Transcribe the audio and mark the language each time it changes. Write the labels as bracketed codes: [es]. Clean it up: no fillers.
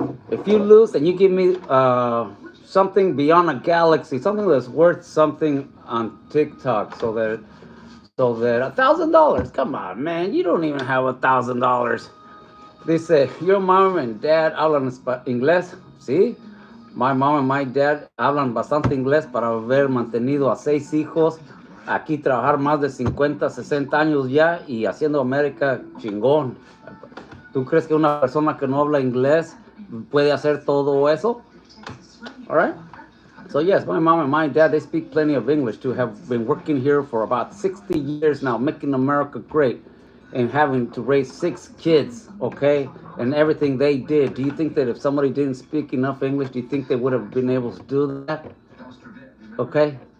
[en] If you lose, then you give me something beyond a galaxy, something that's worth something on TikTok, so that $1,000. Come on, man, you don't even have $1,000. They say your mom and dad [es] hablan inglés, ¿sí? [en] My mom and my dad [es] hablan bastante inglés para haber mantenido a 6 hijos, aquí trabajar más de 50, 60 años ya y haciendo América chingón. ¿Tú crees que una persona que no habla inglés puede hacer todo eso? [en] All right. So yes, my mom and my dad, they speak plenty of English too. Have been working here for about 60 years now, making America great, and having to raise 6 kids. Okay, and everything they did. Do you think that if somebody didn't speak enough English, do you think they would have been able to do that? Okay.